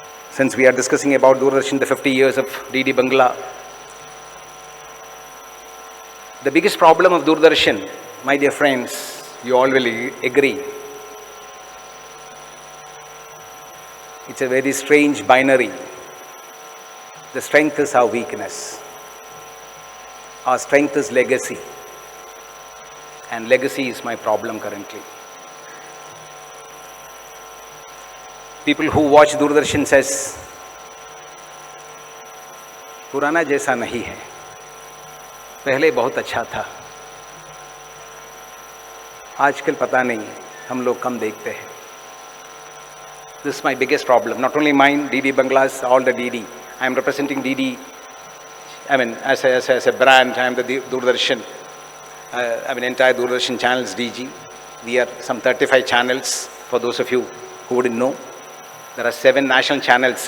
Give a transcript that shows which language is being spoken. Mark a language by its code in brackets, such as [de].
[en] Since we are discussing about Doordarshan, the 50 years of DD Bangla, the biggest problem of Doordarshan, my dear friends, you all will agree, it's a very strange binary. The strength is our weakness. Our strength is legacy. And legacy is my problem currently. People who watch Doordarshan says, [hi] पुराना जैसा नहीं है, पहले बहुत अच्छा था, आजकल पता नहीं, हम लोग कम देखते हैं. [en] This is my biggest problem. Not only mine, DD Bangla's, all the DD. I am representing DD. I mean, as a brand, I am the Doordarshan. Entire Doordarshan channels DG. We are some 35 channels. For those of you who wouldn't know, there are 7 national channels.